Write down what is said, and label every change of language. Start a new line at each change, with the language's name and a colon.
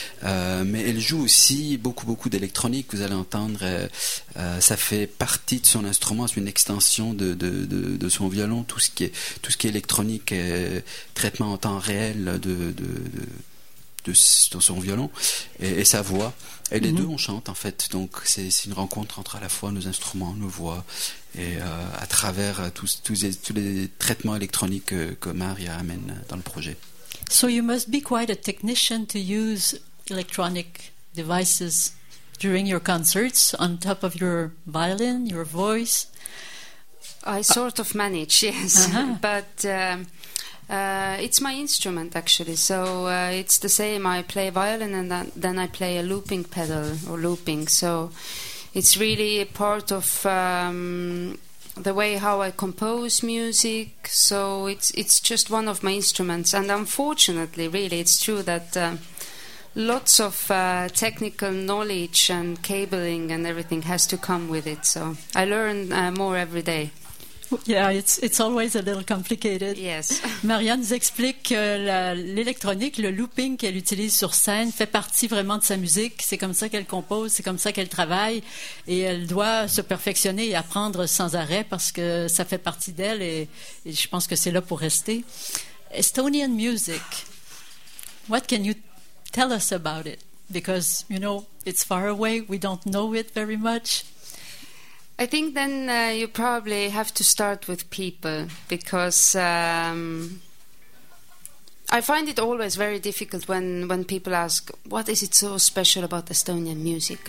French: Mais elle joue aussi beaucoup, beaucoup d'électronique. Vous allez entendre, ça fait partie de son instrument, c'est une extension de son violon, tout ce qui est électronique, traitement en temps réel de son violon et sa voix. Et les deux, on chante, en fait. Donc, c'est une rencontre entre à la fois nos instruments, nos voix, et à travers tous les traitements électroniques que Maria amène dans le projet.
English: So you must be quite a technician to use electronic devices during your concerts on top of your violin, your voice. I sort of manage, yes. Uh-huh. But it's my instrument, actually. So it's the same. I play violin and then I play a looping pedal or looping. So it's really a part of the way how I compose music. So it's just one of my instruments. And unfortunately, really, it's true that lots of technical knowledge and cabling and everything has to come with it. So I learn more every day. Yeah, it's always a little complicated. Yes.
French: Marianne nous explique que l'électronique, le looping qu'elle utilise sur scène fait partie vraiment de sa musique. C'est comme ça qu'elle compose, c'est comme ça qu'elle travaille. Et elle doit se perfectionner et apprendre sans arrêt parce que ça fait partie d'elle et je pense que c'est là pour rester.
English: Estonian music, what can you tell us about it? Because, you know, it's far away, we don't know it very much. I think then you probably have to start with people, because I find it always very difficult when people ask, what is it so special about Estonian music?